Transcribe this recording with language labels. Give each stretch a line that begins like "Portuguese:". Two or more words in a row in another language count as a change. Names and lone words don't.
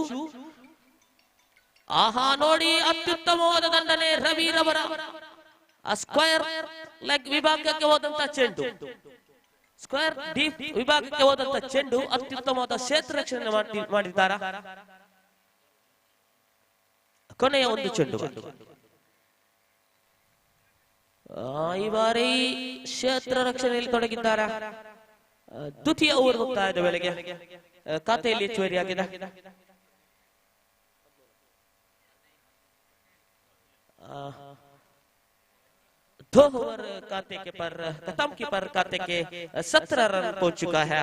Kannada: ನೋಡಿ ಅತ್ಯುತ್ತಮವಾದ ದಂಡನೆ ರವಿ ರವರ ಆ
English: square leg
Kannada: ವಿಭಾಗಕ್ಕೆ ಹೋದಂತ ಚೆಂಡು,
English: square deep
Kannada: ವಿಭಾಗಕ್ಕೆ ಹೋದಂತ ಚೆಂಡು ಅತ್ಯುತ್ತಮವಾದ ಕ್ಷೇತ್ರ ರಕ್ಷಣೆ ಮಾಡಿದ್ದಾರಾ? ಕೊನೆಯ ಒಂದು ಚೆಂಡು ಈ ಬಾರಿ ಕ್ಷೇತ್ರ ರಕ್ಷಣೆಯಲ್ಲಿ ತೊಡಗಿದ್ದಾರಾ? ದ್ವಿತೀಯ ಓವರ್ ಮುಕ್ತಾಯದ ವೇಳೆಗೆ ಖಾತೆಯಲ್ಲಿ ಹೆಚ್ಚುವರಿಯಾಗಿದೆ.
Hindi: दो ओवर खाते के पर खत्म की पर खाते के 17 रन पहुंच चुका है.